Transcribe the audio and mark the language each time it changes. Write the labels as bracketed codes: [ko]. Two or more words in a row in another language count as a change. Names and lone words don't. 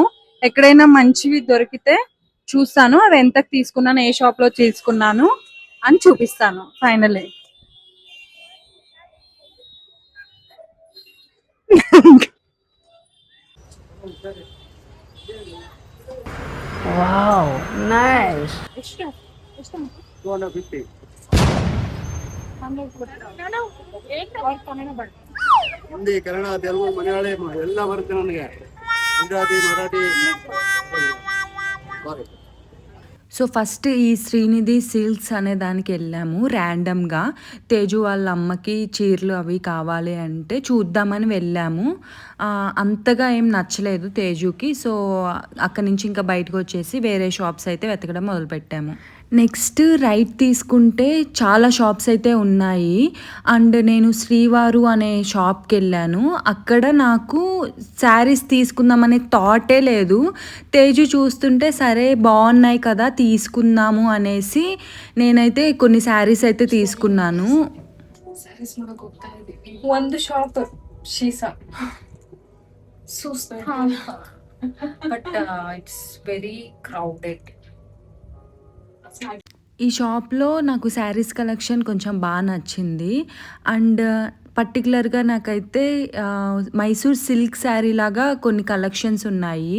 [te] ఎక్కడైనా మంచివి దొరికితే చూస్తాను, అవి ఎంతకు తీసుకున్నాను, ఏ షాప్ లో తీసుకున్నాను అని చూపిస్తాను ఫైనల్లీ. [en] wow, nice. [kn] ಹಿಂದಿ, ಕನ್ನಡ, ತೆಲುಗು, ಮಲಯಾಳಿ ಎಲ್ಲ ಬರುತ್ತೆ ನನಗೆ. ಗುಜರಾತಿ, ಮರಾಠಿ. [en] so first [te] ఈ శ్రీనిధి సిల్క్స్ అనే దానికి వెళ్ళాము ర్యాండమ్గా. తేజు వాళ్ళ అమ్మకి చీరలు అవి కావాలి అంటే చూద్దామని వెళ్ళాము. అంతగా ఏం నచ్చలేదు తేజుకి. సో అక్కడి నుంచి ఇంకా బయటకు వచ్చేసి వేరే షాప్స్ అయితే వెతకడం మొదలుపెట్టాము. [en] next right [te] తీసుకుంటే చాలా షాప్స్ అయితే ఉన్నాయి. అండ్ నేను శ్రీవారు అనే షాప్కి వెళ్ళాను. అక్కడ నాకు శారీస్ తీసుకుందామనే థాటే లేదు. తేజు చూస్తుంటే సరే బాగున్నాయి కదా తీసుకుందాము అనేసి నేనైతే కొన్ని శారీస్ అయితే తీసుకున్నాను. [kn] ಒಂದು ಶಾಪ್ ಶೀಸ [en] but it's very crowded. [te] ఈ షాప్లో నాకు [en] sarees collection [te] కొంచెం బాగా నచ్చింది. అండ్ పర్టికులర్గా నాకైతే మైసూర్ సిల్క్ శారీ లాగా కొన్ని కలెక్షన్స్ ఉన్నాయి.